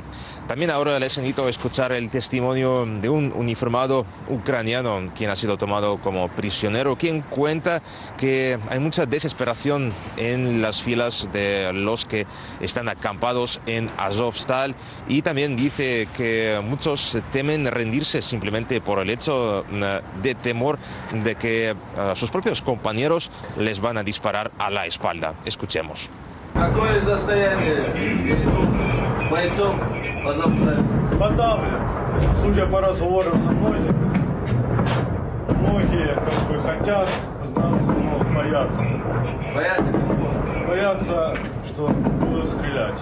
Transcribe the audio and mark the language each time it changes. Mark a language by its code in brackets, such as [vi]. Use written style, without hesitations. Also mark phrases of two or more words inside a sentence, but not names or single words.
[es] También ahora les invito a escuchar el testimonio de un uniformado ucraniano quien ha sido tomado como prisionero, quien cuenta que hay mucha desesperación en las filas de los que están acampados en Azovstal, y también dice que muchos temen rendirse simplemente por el hecho de temor de que sus propios compañeros les van a disparar a la espalda. Escuchemos. [ru] Какое состояние бойцов Азовстали? Подавлен. Судя по разговорам со многими, многие хотят сдаться, но боятся. Боятся кого? Боятся, что будут стрелять.